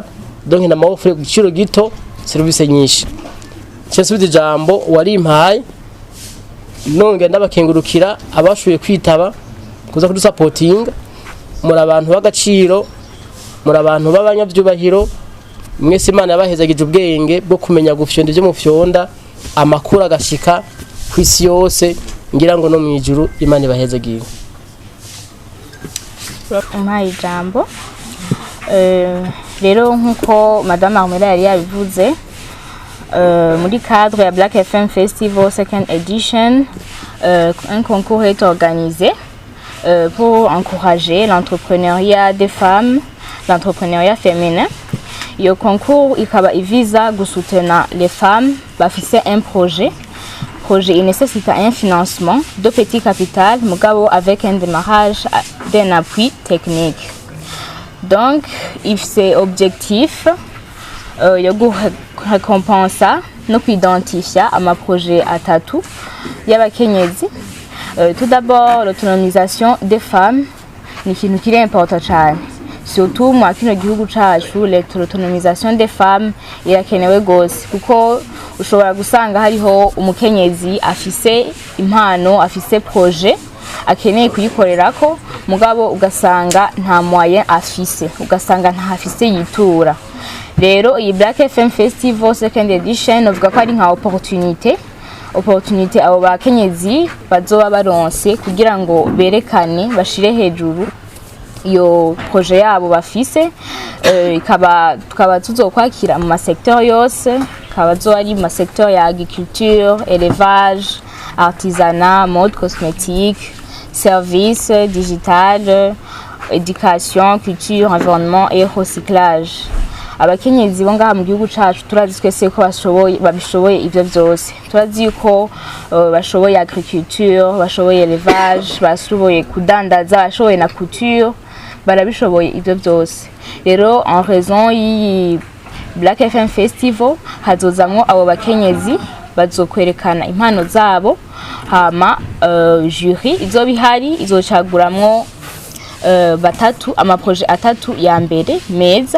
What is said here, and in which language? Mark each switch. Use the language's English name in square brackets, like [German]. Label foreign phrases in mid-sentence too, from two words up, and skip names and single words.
[Rundi] Donc na ama offre giciro gito service nyinshi cyese bijambo wari impaye nonge ndabakengurukira abashuye kwitaba kuza kudusupportinga muri abantu bagaciro muri abantu b'abanyavyubahiro mwese Imana yabahezagije ubwenge bwo kumenya gufyonda byo mufyonda amakuru agashika kwisi yose ngira ngo no mwijuru Imana ibahezagiye. Umpaye ijambo rero nkuko Madame Armela yari yabivuze muri cadre ya Black FM Festival second edition [French] un concours est organisé pour encourager l'entrepreneuriat des femmes, l'entrepreneuriat féminin. Le concours il vise à soutenir les femmes bafise un projet il nécessite un financement de petit capital avec un démarrage d'un appui technique. Donc il c'est objectif récompensa [Rundi] no kwidentifier ama projet atatu y'abakenyezi. [French] Tout d'abord l'autonomisation des femmes [Rundi] ni ikintu kiri important cyane surtout mu kino gihugu cacu. [French] L'autonomisation des femmes [Rundi] irakenewe gose kuko ushobora gusanga hariho umukenyezi afise impano afise projet akeneye kuyikorerako mugabo ugasanga nta moyen afise ugasanga nta afise yitura rero iyi Black FM Festival second edition novuga ko ari nka opportunité abo bakenyezi bazoba baronse kugira ngo berekane bashire hejuru iyo projet yabo bafise. Tukaba tuzokwakira mu masecteur yose, kaba zo ari mu masecteur ya [French] agriculture, élevage, artisanat, mode cosmétique, service digital, éducation, culture, environnement et recyclage. [Rundi] Abakenyezi bo ngaha mu gihugu cacu turazi twese ko babishoboye ivyo vyose. Turazi yuko bashoboye agriculture, bashoboye élevage, bashoboye kudandaza, bashoboye na couture, barabishoboye ivyo vyose. Rero [French] en raison [Rundi] yi Black FM Festival hazozamwo abo bakenyezi bazokwerekana impano zabo, hama jury izoba ihari izocaguramwo batatu amaprojet atatu ya mbere meza.